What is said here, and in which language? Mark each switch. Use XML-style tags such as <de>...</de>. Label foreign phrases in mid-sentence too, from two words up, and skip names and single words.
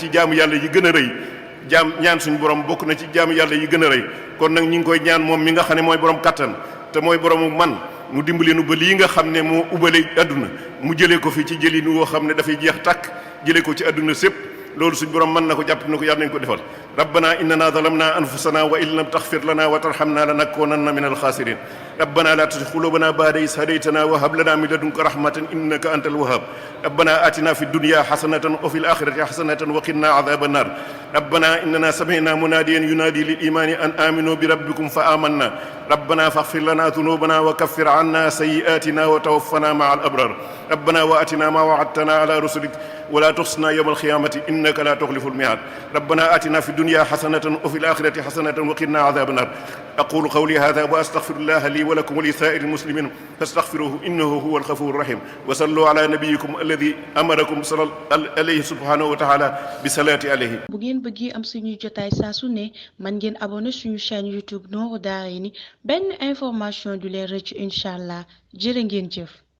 <wo>ci jaamu yàlla yi gën a rëy ñaan suñu borom bokk na ci jaamu yàlla yi gën a rëy kon nag ñu ngi koy ñaan moom mi nga xam ne mooy borom kattan te mooy borom man mu dimbali nu ba lii nga xam ne moo ubale adduna mu jëlee ko fi ci jëlin woo xam ne dafay jeex tàkk jëlee ko ci adduna sépp loolu suñu borom mën na ko jàpp na ko yàlla nañ ko defal</wo> <ar>ربنا إننا ظلمنا أنفسنا وإن لم تغفر لنا وترحمنا لنكونن من الخاسرين ربنا لا تزغ قلوبنا بعد إذ هديتنا وهب لنا من لدنك رحمة إنك أنت الوهاب ربنا آتنا في الدنيا حسنة وفي الآخرة حسنة و وقنا عذاب النار ربنا إننا سمعنا مناديا ينادي للإيمان أن آمنوا بربكم فآمنا ربنا فاغفر لنا ذنوبنا و كفر عنا سيئاتنا وتوفنا مع الأبرار ربنا وآتنا ما وعدتنا على رسلك ولا تخزنا يوم القيامة إنك لا تخلف الميعاد ربنا آتنا في الدنيا حسنة وفي الآخرة حسنة وقنا عذاب النار أقول قولي هذا وأستغفر الله لي ولكم ولسائر المسلمين فاستغفروه إنه هو الغفور الرحيم وصلوا على نبيكم الذي أمركم عليه سبحانه وتعالى بالصلاة عليه.</ar> <wo>bu ngeen bëggee am suñuy jotaay saa su ne man ngeen abonné suñu chaîne YouTube Nourou Darayni benn information du leen rëcc</wo> <ar>إن شاء الله</ar> <wo>jërë ngeen jëf.</wo>